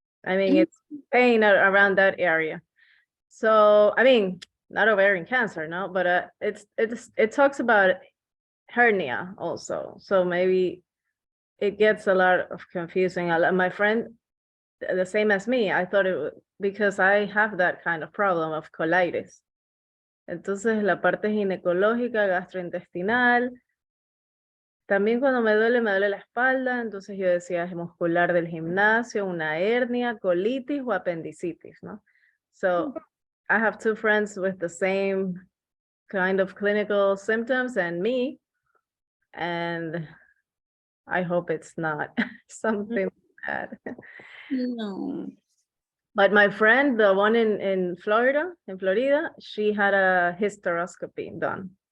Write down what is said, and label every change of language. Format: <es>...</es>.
<en>I mean, it's pain around that area. So, I mean, not ovarian cancer, no, but it talks about hernia also. So maybe it gets a lot of confusing. My friend, the same as me, I thought it was because I have that kind of problem of colitis.</en> <es>Entonces, la parte ginecológica, gastrointestinal, también cuando me duele la espalda, entonces yo decía es muscular del gimnasio, una hernia, colitis o apendicitis, ¿no?</es> <en>So, I have two friends with the same kind of clinical symptoms and me, and I hope it's not something bad. No. But my friend, the one in Florida, she had a hysteroscopy done.</en>